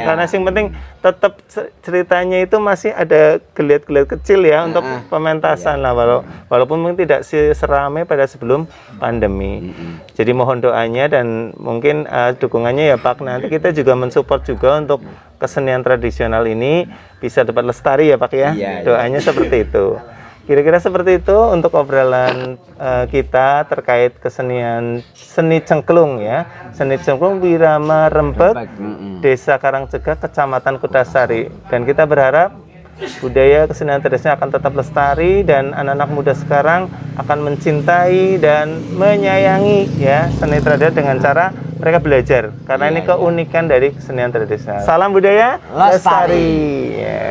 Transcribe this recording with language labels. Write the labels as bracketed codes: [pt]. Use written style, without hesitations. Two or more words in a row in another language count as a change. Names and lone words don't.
[id] Karena yang penting tetap ceritanya itu masih ada geliat-geliat kecil ya untuk pementasan lah, walaupun mungkin tidak seramai pada sebelum pandemi. Jadi mohon doanya dan mungkin dukungannya ya Pak. Nanti kita juga mensupport juga untuk kesenian tradisional ini bisa dapat lestari ya Pak ya. Doanya seperti itu. Kira-kira seperti itu untuk obrolan kita terkait kesenian seni cengklung ya. Seni cengklung Wirama Rempek, Desa Karangcegah, Kecamatan Kutasari. Dan kita berharap budaya kesenian tradisional akan tetap lestari dan anak-anak muda sekarang akan mencintai dan menyayangi ya seni tradisional dengan cara mereka belajar. Karena ini keunikan dari kesenian tradisional. Salam budaya lestari. Ya.